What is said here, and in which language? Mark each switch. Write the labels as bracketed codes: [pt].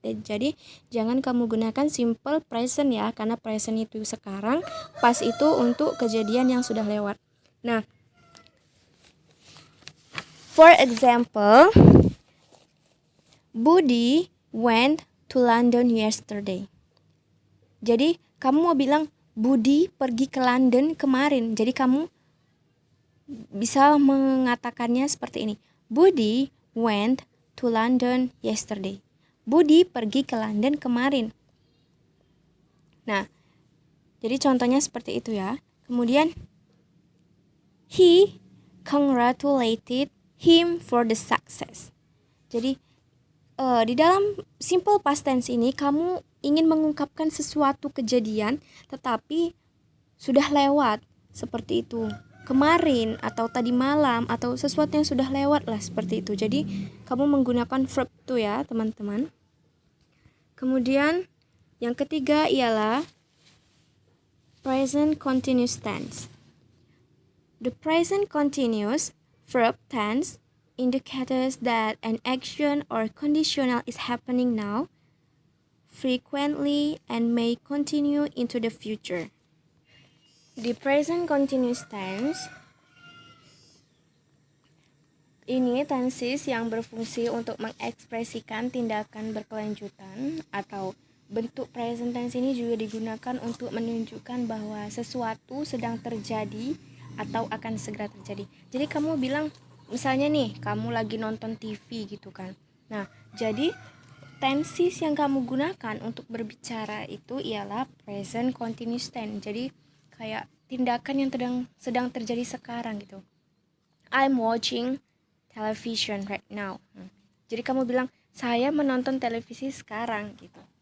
[id] Jadi jangan kamu gunakan simple present ya, karena present itu sekarang, past itu untuk kejadian yang sudah lewat. [en] Nah, for example, Budi went to London yesterday. [id] Jadi kamu mau bilang Budi pergi ke London kemarin. Jadi kamu bisa mengatakannya seperti ini. [en] Budi went to London yesterday. [id] Budi pergi ke London kemarin. Nah, jadi contohnya seperti itu ya. [en] Kemudian, he congratulated him for the success. [id] Jadi, di dalam simple past tense ini kamu ingin mengungkapkan sesuatu kejadian tetapi sudah lewat, seperti itu. Kemarin atau tadi malam atau sesuatu yang sudah lewat lah, seperti itu. Jadi kamu menggunakan verb to ya, teman-teman. Kemudian yang ketiga ialah present continuous tense. [en] The present continuous verb tense indicates that an action or conditional is happening now, frequently, and may continue into the future. [id] The present continuous tense ini tenses yang berfungsi untuk mengekspresikan tindakan berkelanjutan, atau bentuk present tense ini juga digunakan untuk menunjukkan bahwa sesuatu sedang terjadi atau akan segera terjadi. Jadi kamu bilang, misalnya nih, kamu lagi nonton TV gitu kan. Nah, jadi tenses yang kamu gunakan untuk berbicara itu ialah present continuous tense. Jadi kayak tindakan yang sedang terjadi sekarang gitu. [en] I'm watching television right now. [id] Jadi kamu bilang, saya menonton televisi sekarang gitu.